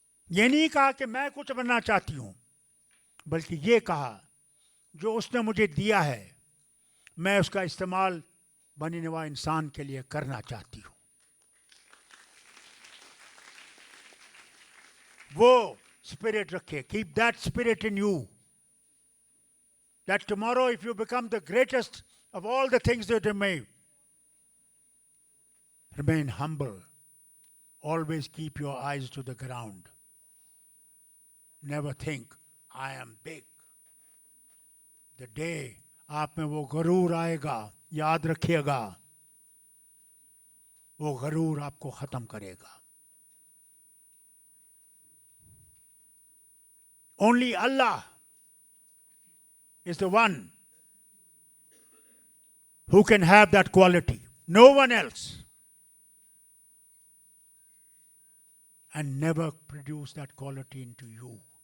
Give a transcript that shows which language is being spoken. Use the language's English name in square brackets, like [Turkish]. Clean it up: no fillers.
[Urdu] یہ نہیں کہا کہ میں کچھ بننا چاہتی ہوں, بلکہ یہ کہا جو اس نے مجھے دیا ہے میں اس کا استعمال بنی نوا انسان کے لیے کرنا چاہتی ہوں. وہ spirit رکھے. [English] Keep that spirit in you. That tomorrow if you become the greatest of all the things that you may, remain humble. Always keep your eyes to the ground. Never think, I am big. The day [Urdu] آپ میں وہ غرور آئے گا, یاد رکھیے گا, وہ غرور آپ کو ختم کرے گا. [English] Only Allah is the one who can have that quality. No one else. And never produce that quality into you.